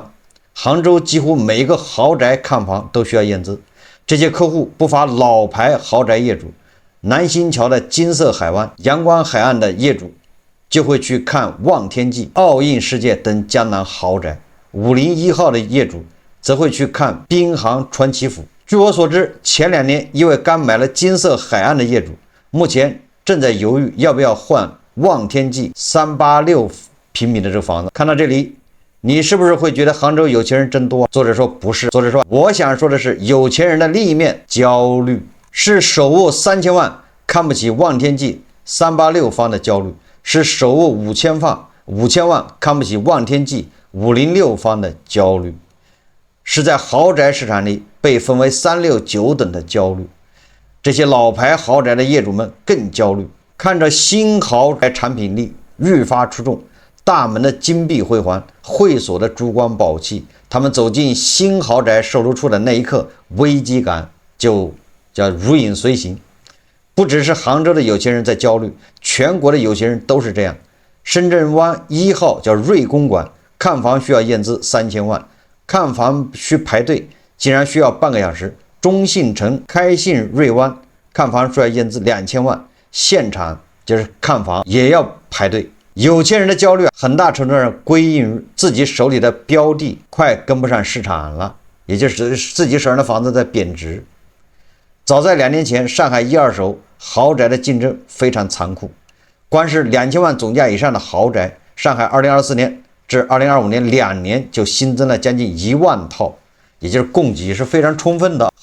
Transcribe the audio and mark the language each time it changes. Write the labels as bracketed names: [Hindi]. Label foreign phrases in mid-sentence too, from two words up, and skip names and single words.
[Chinese] 杭州幾乎每一個豪宅看房都需要驗資，這些客戶不乏老牌豪宅業主，南新橋的金色海灣、陽光海岸的業主就會去看望天驥、奧印世界等江南豪宅，501號的業主則會去看濱杭傳奇府。據我所知，前2年一位剛買了金色海岸的業主，目前正在猶豫要不要換望天驥386平米的這個房子。看到這裡，你是不是會覺得杭州有錢人真多？作者說不是，作者說我想說的是，有錢人的另一面焦慮，是手握3000萬看不起望天驥386方的焦慮，是手握5000萬看不起望天驥506方的焦慮，是在豪宅市場裡被分為3、6、9等的焦慮。這些老牌豪宅的業主們更焦慮，看着新豪宅產品力愈發出眾，大門的金碧輝煌，會所的珠光寶氣，他們走進新豪宅售樓處的那一刻，危機感就叫如影隨形。不只是杭州的有錢人在焦慮，全國的有錢人都是這樣。深圳灣1號叫瑞公館，看房需要驗資3000萬，看房需排隊，竟然需要半個小時。中信城開信瑞灣看房需要驗資2000萬，現場就是看房也要排隊。有錢人的焦慮很大程度上歸因於自己手裡的標的快跟不上市場了，也就是自己手上的房子在貶值。早在2年前，上海1、2手豪宅的競爭非常殘酷，光是2000萬總價以上的豪宅，上海2024年至2025年2年就新增了将近1萬套，也就是供给是非常充分的。